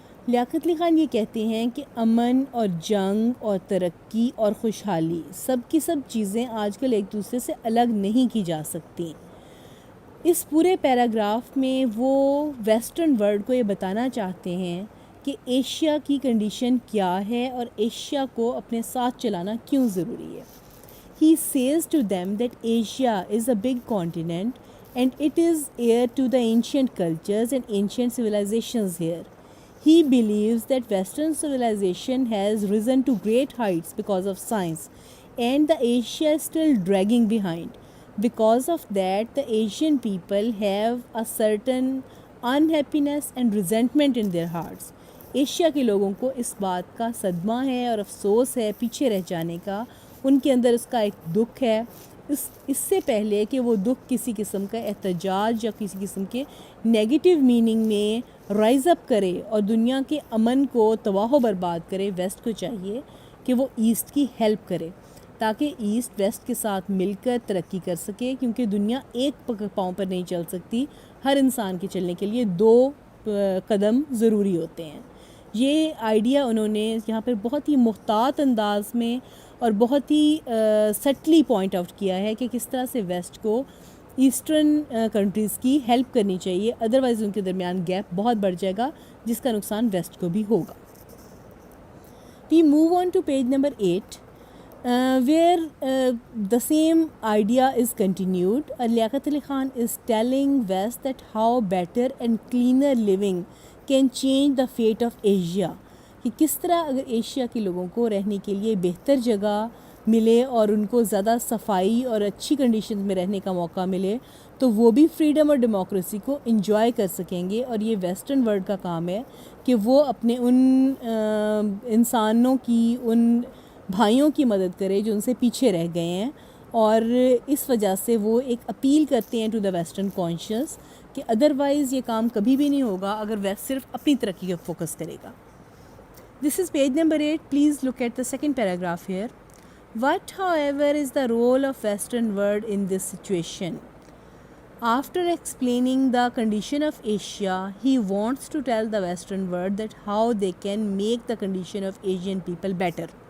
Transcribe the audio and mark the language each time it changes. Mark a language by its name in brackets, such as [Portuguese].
[Urdu] لیاقت علی خان یہ کہتے ہیں کہ امن اور جنگ اور ترقی اور خوشحالی سب کی سب چیزیں آج کل ایک دوسرے سے الگ نہیں کی جا سکتی. اس پورے پیراگراف میں وہ ویسٹرن ورلڈ کو یہ بتانا چاہتے ہیں کہ ایشیا کی کنڈیشن کیا ہے اور ایشیا کو اپنے ساتھ چلانا کیوں ضروری ہے. [English] He says to them that Asia is a big continent and it is heir to the ancient cultures and ancient civilizations here. He believes that Western civilization has risen to great heights because of science, and the Asia is still dragging behind. Because of that, the Asian people have a certain unhappiness and resentment in their hearts. [Urdu] Asia کے لوگوں کو اس بات کا صدمہ ہے اور افسوس ہے پیچھے رہ جانے کا، ان کے اندر اس کا ایک دکھ ہے. اس سے پہلے کہ وہ دکھ کسی قسم کا احتجاج یا کسی قسم کے نیگیٹو میننگ میں رائز اپ کرے اور دنیا کے امن کو تباہ و برباد کرے، ویسٹ کو چاہیے کہ وہ ایسٹ کی ہیلپ کرے تاکہ ایسٹ ویسٹ کے ساتھ مل کر ترقی کر سکے، کیونکہ دنیا ایک پاؤں پر نہیں چل سکتی، ہر انسان کے چلنے کے لیے 2 قدم ضروری ہوتے ہیں. یہ آئیڈیا انہوں نے یہاں پر بہت ہی محتاط انداز میں اور بہت ہی سٹلی پوائنٹ آؤٹ کیا ہے کہ کس طرح سے ویسٹ کو ایسٹرن کنٹریز کی ہیلپ کرنی چاہیے، ادروائز ان کے درمیان گیپ بہت بڑھ جائے گا جس کا نقصان ویسٹ کو بھی ہوگا. [English] We move on to page number 8 where the same idea is continued. Liaquat Ali Khan is telling West that how better and cleaner living can change the fate of Asia. [Urdu] کہ کس طرح اگر Asia کے لوگوں کو رہنے کے لیے بہتر جگہ ملے اور ان کو زیادہ صفائی اور اچھی کنڈیشنز میں رہنے کا موقع ملے تو وہ بھی فریڈم اور ڈیموکریسی کو انجوائے کر سکیں گے. اور یہ ویسٹرن ورلڈ کا کام ہے کہ وہ اپنے ان انسانوں کی، ان بھائیوں کی مدد کرے جو ان سے پیچھے رہ گئے ہیں، اور اس وجہ سے وہ ایک اپیل کرتے ہیں [English] to the western conscience [Urdu] کہ ادروائز یہ کام کبھی بھی نہیں ہوگا اگر ویسٹ صرف اپنی ترقی پر فوکس کرے گا. [English] This is page number 8. Please look at the second paragraph here. What, however, is the role of Western world in this situation? After explaining the condition of Asia, he wants to tell the Western world that how they can make the condition of Asian people better.